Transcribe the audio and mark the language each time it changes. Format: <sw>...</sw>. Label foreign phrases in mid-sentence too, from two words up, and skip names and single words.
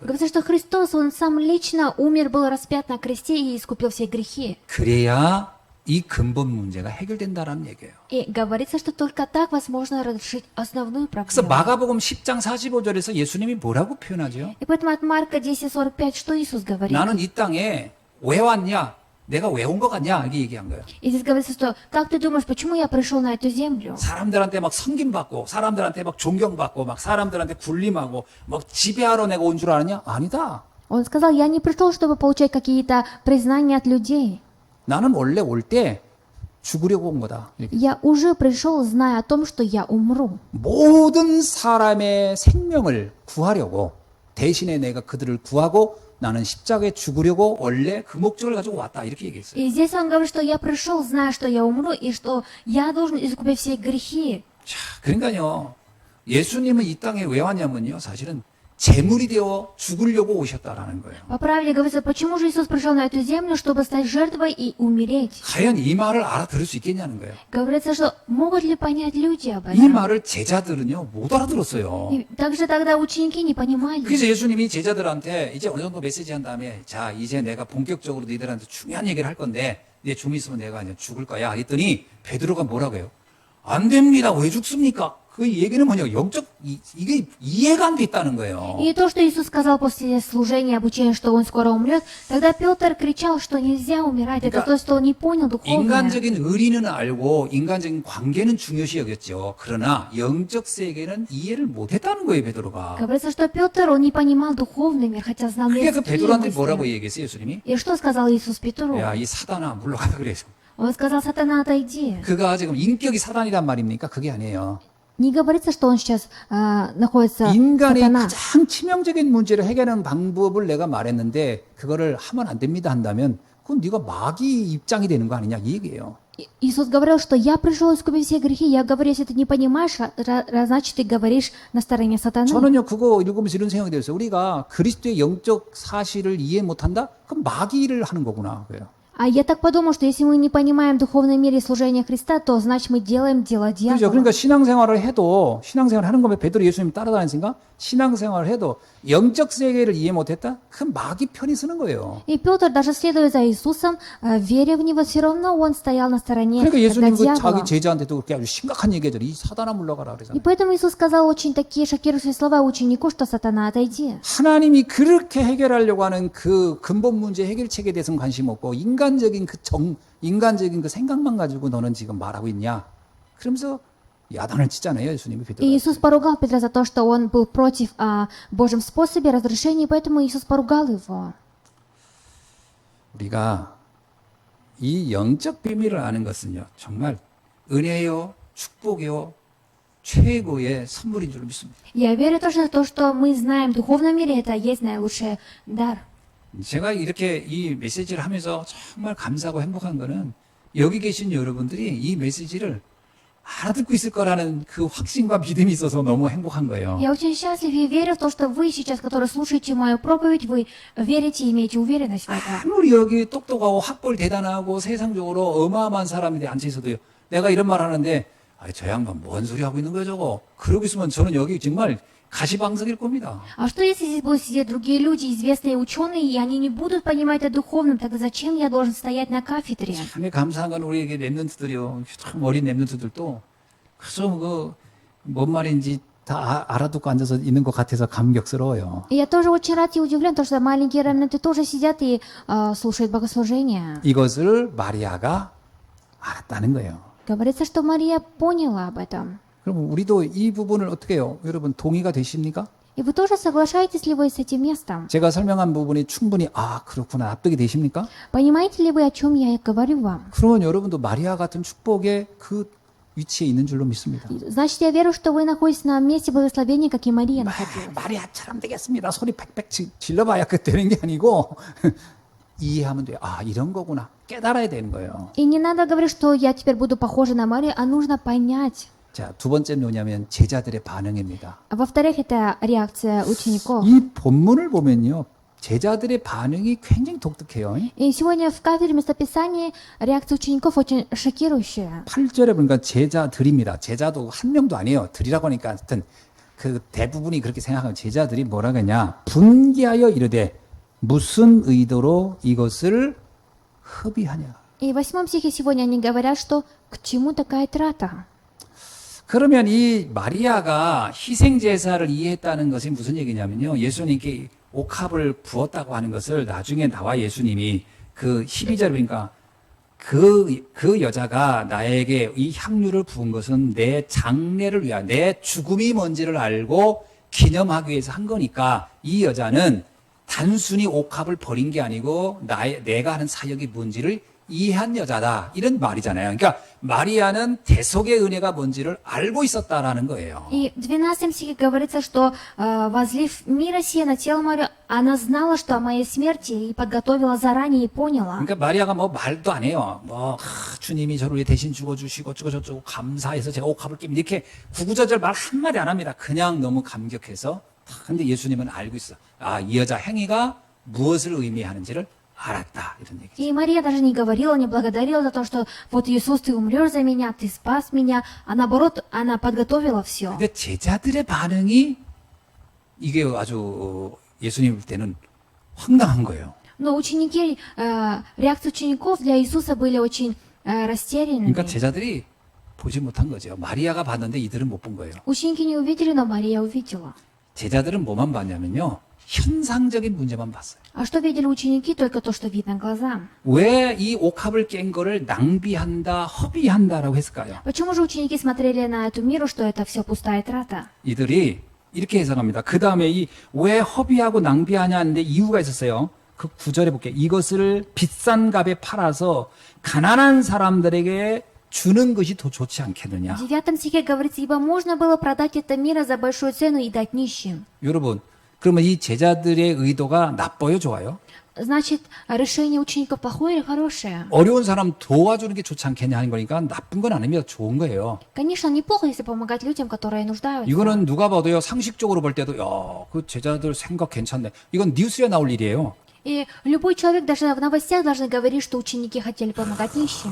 <ru>Говорится, что Христос, Он сам лично умер, был распят на кресте и искупил все грехи.</ru> <ko>그래야 이 근본 문제가 해결된다라는 얘기예요.</ko> <ru>И говорится, что только так возможно разрешить основную</ru> <ko>그래서</ko> <ru>проблему.</ru> <ko>마가복음 10장 45절에서 예수님이 뭐라고 표현하죠?</ko> <ru>И поэтому от Марка 10:45, что Иисус говорит?</ru> <ko>나는 이 땅에 왜 왔냐? 내가 왜 온 것 같냐? 이렇게 얘기한 거예요.</ko> <ru>И здесь говорится, что как ты думаешь, почему я пришел на эту землю?</ru> <ko>사람들한테 막 섬김받고 사람들한테 막 존경받고 막 사람들한테 군림하고 막 지배하러 내가 온 줄 아느냐? 아니다.</ko> <ru>Он сказал, я не пришел, чтобы получать какие-то признания от людей.</ru> <ko>나는 원래 올 때 죽으려고 온 거다. 이렇게.</ko> <ru>Я уже пришел, зная о том, что я умру.</ru> <ko>모든 사람의 생명을 구하려고 대신에 내가 그들을 구하고 나는 십자가에 죽으려고 원래 그 목적을 가지고 왔다. 이렇게 얘기했어요.</ko> <ru>И здесь он говорит, что я пришел, зная, что я умру, и что я должен искупить все грехи.</ru> <ko>자, 그러니까요. 예수님은 이 땅에 왜 왔냐면요. 사실은 제물이 되어 죽으려고 오셨다라는 거예요.</ko> <ru>По правде говорится, почему же Иисус пришел на эту землю, чтобы стать жертвой и умереть?</ru> <ko>과연 이 말을 알아들을 수 있겠냐는 거예요.</ko> <ru>Говорится, что могут ли понять люди об</ru> <ko>이</ko> <ru>этом?</ru> <ko>말을 제자들은요 못 알아들었어요.</ko> <ru>И также тогда ученики не понимали.</ru> <ko>그래서 예수님이 제자들한테 이제 어느 정도 메시지 한 다음에 자 이제 내가 본격적으로 너희들한테 중요한 얘기를 할 건데 이제 좀 있으면 내가 이제 죽을 거야 했더니 베드로가 뭐라고 해요? 안 됩니다. 왜 죽습니까? 그 얘기는 뭐냐? 영적 이게 이해가 안 됐다는 거예요.</ko> <ru>И то, что Иисус сказал после служения, обучения, что Он скоро умрет, тогда Петр кричал, что нельзя умирать. Это то, что он не понял духовное.</ru> <ko>인간적인 의리는 알고 인간적인 관계는 중요시 여겼죠. 그러나 영적 세계는 이해를 못했다는 거예요, 베드로가.</ko> <ru>Говорится, что Петр, он не понимал духовный мир, хотя знал</ru> <ko>그게 그</ko> <ru>мирские</ru> <ko>베드로한테</ko> <ru>мысли.</ru> <ko>뭐라고 얘기했어요, 예수님이?</ko> <ru>И что сказал Иисус Петру?</ru> <ko>야, 이 사단아 물러가라 그래서.</ko> <ru>Он сказал, сатана, отойди.</ru> <ko>그가 지금 인격이 사단이란 말입니까? 그게 아니에요.</ko> <ru>Не говорится, что он сейчас находится</ru> <ko>인간의</ko> <ru>сатана.</ru> <ko>가장 치명적인 문제를 해결하는 방법을 내가 말했는데 그거를 하면 안 됩니다 한다면 그건 네가 마귀 입장이 되는 거 아니냐 이 얘기예요.</ko> <ru>Иисус говорил, что я пришел искупить все грехи. Я говорю, если ты не понимаешь, значит ты говоришь на стороне сатаны.</ru> <ko>저는요 그거 읽으면서 이런 생각이 들었어요. 우리가 그리스도의 영적 사실을 이해 못한다? 그럼 마귀를 하는 거구나. 그래요.</ko> <ru>А я так подумал, что если мы не понимаем в духовном мире служения Христа, то значит мы делаем дело</ru> <ko>그렇죠.</ko> <ru>дьявола.</ru> <ko>그러니까 신앙생활을 해도 신앙생활 하는 거면 베드로 예수님 따라다니니까 신앙생활을 해도 영적 세계를 이해 못했다? 그럼 마귀 편이 쓰는 거예요.</ko> <ru>И Петр, даже следуя за Иисусом, веря в Него, все равно он стоял на стороне</ru> <ko>그러니까 예수님 그</ko> <ru>дьявола.</ru> <ko>자기 제자한테도 그렇게 아주 심각한 얘기죠. 이 사단아 물러가라</ko> <ru>И</ru> <ko>그러잖아요.</ko> <ru>поэтому Иисус сказал очень такие шокирующие слова ученику, что сатана, отойди.</ru> <ko>하나님이 그렇게 해결하려고 하는 그 근본 문제 해결책에 대해서는 관심 없고 인간적인 인간적인 그 생각만 가지고 너는 지금 말하고 있냐? 그러면서 야단을 치잖아요, 예수님이</ko> <ru>И</ru> <ko>베드로.</ko> <ru>Иисус поругал Петра за то, что он был против Божьем способе разрешения, и поэтому Иисус поругал его.</ru> <ko>우리가 이 영적 비밀을 아는 것은요, 정말 은혜요, 축복이요, 최고의 선물인 줄 믿습니다.</ko> <ru>Я верю тоже в то, что мы знаем в духовном мире, это есть наилучший дар.</ru> <ko>제가 이렇게 이 메시지를 하면서 정말 감사하고 행복한 거는 여기 계신 여러분들이 이 메시지를 알아듣고 있을 거라는 그 확신과 믿음이 있어서 너무 행복한 거예요.</ko> <ru>Я очень счастлив и верю в то, что вы сейчас, которые слушаете мою проповедь, вы верите и имеете уверенность в этом.</ru> <ko>아무리 여기 똑똑하고 학벌 대단하고 세상적으로 어마어마한 사람인데 앉아 있어도요. 내가 이런 말 하는데 저 양반 뭔 소리 하고 있는 거야 저거. 그러고 있으면 저는 여기 정말 가시방석일 겁니다.</ko> <ru>А что если здесь будут сидеть другие люди, известные ученые, и они не будут понимать о духовном, тогда зачем я должен стоять на кафедре?</ru> <ko>참 감사한 건 우리에게 랩런트들이요. 참 어린 랩런트들도 그래서 뭔 말인지 다 알아듣고 앉아서 있는 것 같아서 감격스러워요.</ko> <ru>И я тоже очень рад и удивлен, потому что маленькие ремнанты тоже сидят и слушают богослужения.</ru> <ko>이것을 마리아가 알았다는 거예요.</ko> <ru>Говорится, что Мария поняла об этом.</ru> <ko>그럼 우리도 이 부분을 어떻게 해요? 여러분 동의가 되십니까?</ko> <ru>И вы тоже соглашаетесь ли вы с этим местом?</ru> <ko>제가 설명한 부분이 충분히 그렇구나 납득이 되십니까?</ko> <ru>Понимаете ли вы, о чем я говорю вам?</ru> <ko>그러면 여러분도 마리아 같은 축복의 그 위치에 있는 줄로 믿습니다.</ko> <ru>Значит, я верю, что вы находитесь на месте благословения, как и Мария находилась.</ru> <ko>마리아처럼 되겠습니다. 소리 팩팩 질러봐야 그 되는 게 아니고 이해하면 돼요. 이런 거구나. 깨달아야 되는 거예요.</ko> <ru>И не надо говорить, что я теперь буду похожа на Марию, а нужно понять.</ru> <ko>자, 두 번째는 뭐냐면 제자들의 반응입니다.</ko> <ru>А во-вторых, это реакция учеников.</ru> <ko>이 본문을 보면요. 제자들의 반응이 굉장히 독특해요. И сегодня в кафедре местописания реакция учеников очень шокирующая. 8절에 보니까 제자들입니다. 제자도 한 명도 아니에요. 들이라고 하니까 하여튼 그 대부분이 그렇게 생각하면 제자들이 뭐라 그러냐. 분개하여 이르되 무슨 의도로 이것을 허비하냐.</ko> <ru>И в 8 стихе сегодня они говорят, что к чему такая трата?</ru> <ko>그러면 이 마리아가 희생제사를 이해했다는 것이 무슨 얘기냐면요. 예수님께 옥합을 부었다고 하는 것을 나중에 나와 예수님이 그 12절 보니까 그 여자가 나에게 이 향유를 부은 것은 내 장례를 위한 내 죽음이 뭔지를 알고 기념하기 위해서 한 거니까 이 여자는 단순히 옥합을 버린 게 아니고 내가 하는 사역이 뭔지를 이해한 여자다. 이런 말이잖아요. 그러니까 마리아는 대속의 은혜가 뭔지를 알고 있었다라는 거예요.</ko> <ru>И в 12 стихе говорится, что возлив мира сия на тело мое, она знала, что о моей смерти и подготовила заранее и поняла.</ru> <ko>그러니까 마리아가 뭐 말도 안 해요. 주님이 저를 위해 대신 죽어주시고 어쩌고저쩌고 감사해서 제가 옥합을 끼면 이렇게 구구절절 말 한마디 안 합니다. 그냥 너무 감격해서. 근데 예수님은 알고 있어. 이 여자 행위가 무엇을 의미하는지를 알았다. 이런 얘기죠.</ko> <ru>И Мария даже не говорила, не благодарила за то, что вот Иисус, ты умрешь за меня, ты спас меня, а наоборот, она подготовила все.</ru> <ko>근데 제자들의 반응이 이게 아주 예수님 볼 때는 황당한 거예요.</ko> <ru>Но ученики, реакции учеников для Иисуса были очень растерянными.</ru> <ko>그러니까 제자들이 보지 못한 거죠. 마리아가 봤는데 이들은 못 본 거예요.</ko> <ru>Ученики не увидели, но Мария увидела.</ru> <ko>제자들은 뭐만 봤냐면요. 현상적인 문제만 봤어요.</ko> <ru>А что видели ученики? Только то, что видно глазам.</ru> <ko>왜 이 옥합을 깬 거를 낭비한다, 허비한다라고 했을까요?</ko> <ru>Почему же ученики смотрели на эту миру, что это все пустая трата?</ru> <ko>이들이 이렇게 해석합니다. 그 다음에 왜 허비하고 낭비하냐 하는데 이유가 있었어요. 그 9절에 볼게요. 이것을 비싼 값에 팔아서 가난한 사람들에게 주는 것이 더 좋지 않겠느냐.</ko> <ru>В 9 стихе говорится, ибо можно было продать это мира за большую цену и дать нищим.</ru> <ko>여러분, 그러면 이 제자들의 의도가 나빠요, 좋아요?</ko> <ru>Значит, решение учеников плохое или хорошее?</ru> <ko>어려운 사람 도와주는 게 좋지 않겠냐 하는 거니까 나쁜 건 아닙니다. 좋은 거예요.</ko> <ru>Конечно, неплохо, если помогать людям, которые нуждаются.</ru> <ko>이거는 누가 봐도요, 상식적으로 볼 때도, 야, 그 제자들 생각 괜찮네. 이건 뉴스에 나올 일이에요.</ko> <ru>И любой человек, даже в новостях, должны говорить, что ученики хотели помогать нищим.</ru>